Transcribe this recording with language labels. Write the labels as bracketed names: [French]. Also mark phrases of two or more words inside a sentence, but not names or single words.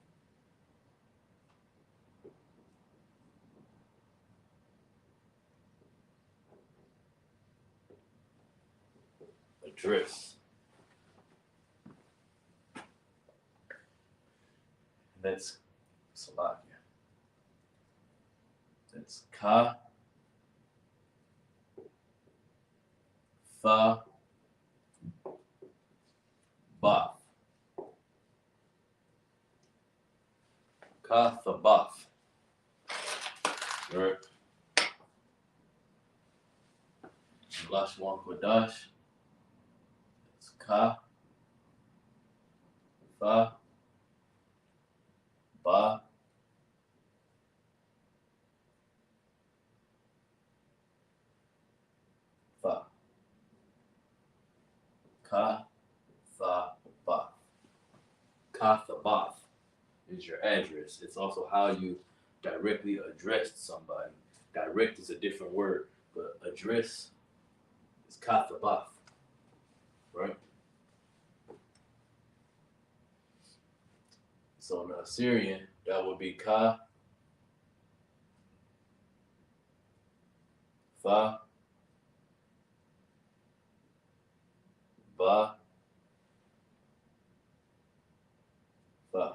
[English] Address. That's Salakia. That's [Assyrian Neo-Aramaic] Ka, Tha, Ba. Ka, Tha, Ba. Right. Lashawan Qadash. [English] It's [Assyrian Neo-Aramaic] Ka, Tha, Ba. [English] Tha. [Assyrian Neo-Aramaic] Ka, Tha, Ba. Ka, Tha, Ba [English] is your address. It's also how you directly address somebody. Direct is a different word, but address is [Assyrian Neo-Aramaic] Ka, Tha, Ba. [English] Right? So in the Assyrian, that would be [Assyrian Neo-Aramaic] Ka, Tha, Ba, Tha.